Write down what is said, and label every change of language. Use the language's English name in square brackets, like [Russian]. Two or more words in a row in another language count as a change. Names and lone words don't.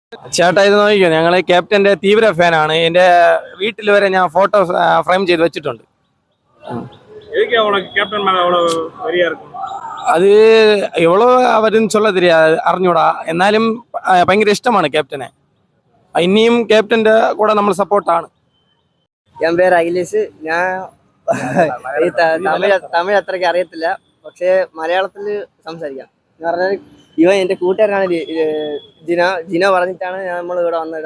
[Malayalam] ചേട്ടാ ഇത് നോക്കിക്കോ, ഞങ്ങൾ ക്യാപ്റ്റന്റെ തീവ്ര ഫാനാണ്. എൻ്റെ വീട്ടിൽ വരെ ഞാൻ ഫോട്ടോ ഫ്രെയിം ചെയ്ത് വെച്ചിട്ടുണ്ട്. [Tamil] அது எவ்வளோ அவருன்னு சொல்ல தெரியாது, அறிഞ്ഞൂടാ. [Malayalam] എന്നാലും ഭയങ്കര ഇഷ്ടമാണ് ക്യാപ്റ്റനെ. ഇനിയും ക്യാപ്റ്റന്റെ കൂടെ നമ്മൾ സപ്പോർട്ടാണ്. എൻ പേര് അഖിലേഷ്. ഞാൻ തമിഴ് അത്രയ്ക്ക് അറിയത്തില്ല, പക്ഷേ മലയാളത്തിൽ സംസാരിക്കാം. എന്ന് പറഞ്ഞാൽ ഇവൻ എൻ്റെ കൂട്ടുകാരനാണ് ജിനോ പറഞ്ഞിട്ടാണ് നമ്മൾ ഇവിടെ വന്നത്.